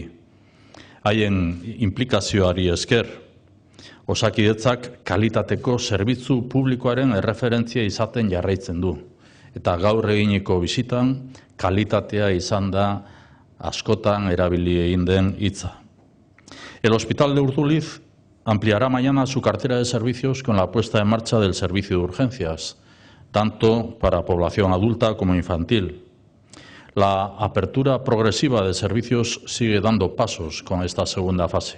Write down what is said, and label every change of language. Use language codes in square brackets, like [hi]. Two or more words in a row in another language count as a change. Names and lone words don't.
[eu] Haien implikazioari esker, Osakidetzak kalitateko zerbitzu publikoaren erreferentzia izaten jarraitzen du. Eta gaur eginiko bisitan, kalitatea izan da askotan erabili egin den hitza. [es] El Hospital de Urduliz ampliará mañana su cartera de servicios con la puesta en marcha del servicio de urgencias, tanto para población adulta como infantil. La apertura progresiva de servicios sigue dando pasos con esta segunda fase.